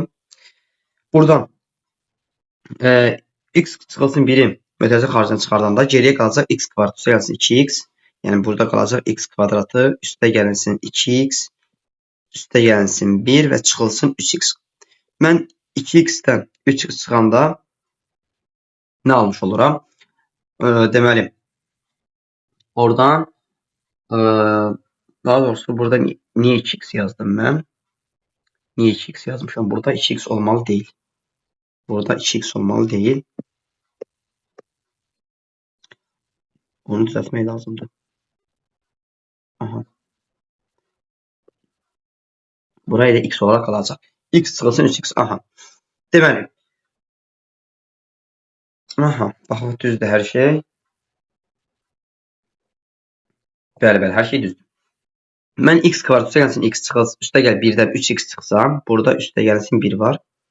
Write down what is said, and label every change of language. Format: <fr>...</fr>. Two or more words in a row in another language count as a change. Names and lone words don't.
<az>Buradan x çıxılsın 1'i mötərizə xaricinə çıxardanda geriyə qalacaq x kvadrat üstə gəlsin 2x. Yəni burada qalacaq x kvadratı üstə gəlinsin 2x üstə gəlinsin 1 və çıxılsın 3x. Mən 2x-dən 3x çıxanda nə almış oluram? Deməli,</az> <tr>oradan Daha doğrusu burada niye 2x yazdım ben? Niye 2x yazmışım? Burada 2x olmalı değil. Burada 2x olmalı değil. Onu düzeltmeyi lazımdı. Aha. Burayı da x olarak kalacak.</tr> <az>X çıxılsın 3x. Aha. Deməli. Aha. Baxın düzdür hər şey. Bəli, hər şey düzdür. Mən x kvadrat üstə gəlsin x çıxılsın. Üstə gəl 1-dən 3x çıxsam. Burada üstə gəlsin 1 var.</az>